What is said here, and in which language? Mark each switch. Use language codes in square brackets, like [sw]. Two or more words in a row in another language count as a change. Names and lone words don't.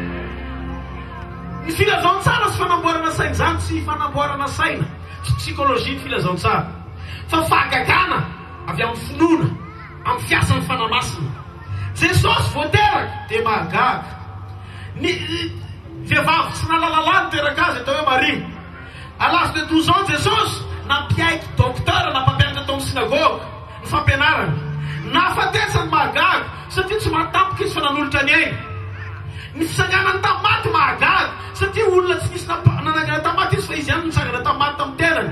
[mg] Ny filazantsara sy fanamboarana saina zany tsy fanamboarana saina, tsy psikolojia ny filazantsara, fa fahagagana avy amin'ny finoana, amin'ny fiasan'ny fanamasina. Jesosy voateraka dia mahagaga. Ny vehivavy tsy nalalalany teraka azy atao hoe Maria. [fr] À l'âge de 12 ans, [mg] Jesosy nampiaiky docteur nampampianatra tao amin'ny sinagoga ny fampianarana. Nahafatesany mahagaga satria tsy mahatampoka izy fa nanolotra ny ainy. Ny fisanganany tamaty mahagaga satria olona tsy nisy nanangana tamaty izy fa izy ihany nitsangana tamaty tamin'ny tenany.